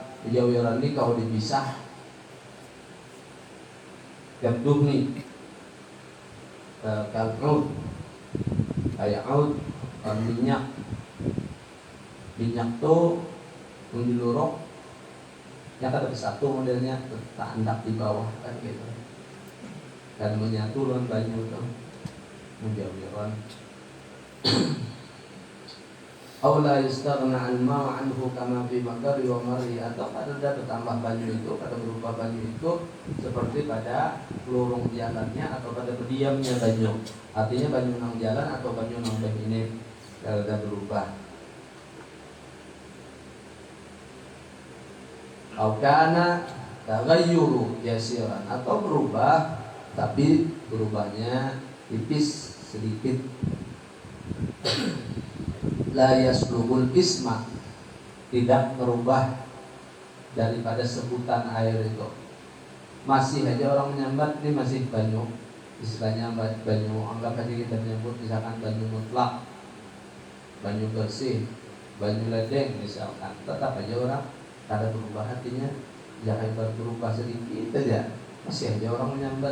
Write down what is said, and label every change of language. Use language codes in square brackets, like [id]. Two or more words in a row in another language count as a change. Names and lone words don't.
[bjn] Mujawiran ini kalau dipisah gaduh nih kal'ud, kayak ud, minyak tuh yang diluruk yang ada satu modelnya tertandak di bawah kan gitu, dan menyatu dengan banyu tuh mujawiran. [ar] أو لا يستغني الماء عنه كما في مقره وممره, [bjn] atau kada bertambah banyu itu, kada berupa banyu itu seperti pada lorong jalannya atau pada berdiamnya banyu. Artinya banyu nang jalan atau banyu nang ini kada berubah. [ar] أو كان التغير يسيرا, [bjn] atau berubah tapi berubahnya tipis sedikit. [ar] لا يسلب الاسم, [bjn] tidak merubah daripada sebutan air itu. Masih aja orang menyambat ini masih banyu, istilahnya banyu, anggap aja kita menyebut misalkan banyu mutlak, banyu bersih, banyu ledeng misalkan, tetap aja orang kada berubah hatinya, jangan berubah sedikit aja, masih aja orang menyambat.